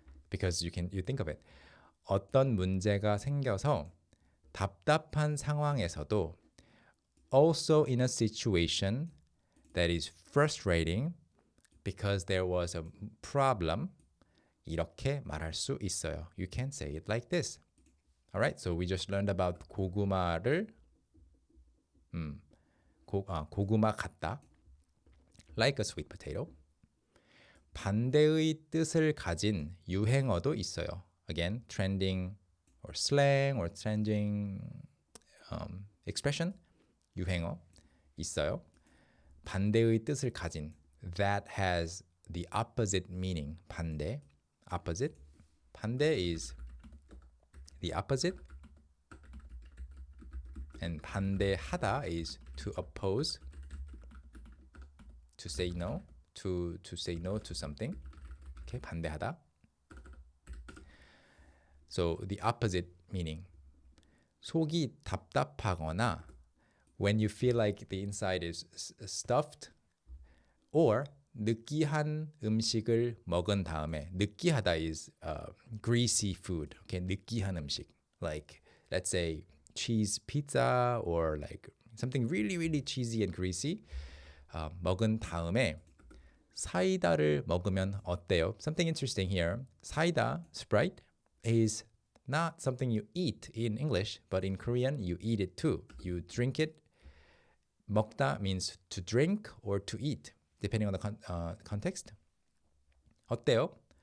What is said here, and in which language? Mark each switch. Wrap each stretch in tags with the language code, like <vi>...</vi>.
<en>Because you think of it.</en> <ko>어떤 문제가 생겨서 답답한 상황에서도,</ko> <en>also in a situation that is frustrating because there was a problem,</en> <ko>이렇게 말할 수 있어요.</ko> <en>You can say it like this. Alright, so we just learned about 고구마를 고구마 같다, like a sweet potato.</en> <ko>반대의 뜻을 가진 유행어도 있어요.</ko> <en>Again, trending or slang or trending expression,</en> <ko>유행어 있어요. 반대의 뜻을 가진</ko> <en>that has the opposite meaning. 반대, opposite. 반대 is the opposite. And 반대하다 is to oppose, to say no, to say no to something. Okay, 반대하다. So the opposite meaning.</en> <ko>속이 답답하거나</ko> <en>when you feel like the inside is stuffed or</en> <ko>느끼한 음식을 먹은 다음에</ko> <en>느끼하다 is greasy food. Okay, 느끼한 음식. Like let's say cheese pizza or like something really really cheesy and greasy.</en> <ko>먹은 다음에 사이다를 먹으면 어때요?</ko> <en>Something interesting here. 사이다, Sprite, is not something you eat in English, but in Korean you eat it too. You drink it. 먹다 means to drink or to eat, depending on the context.</en> <ko>어때요?</ko>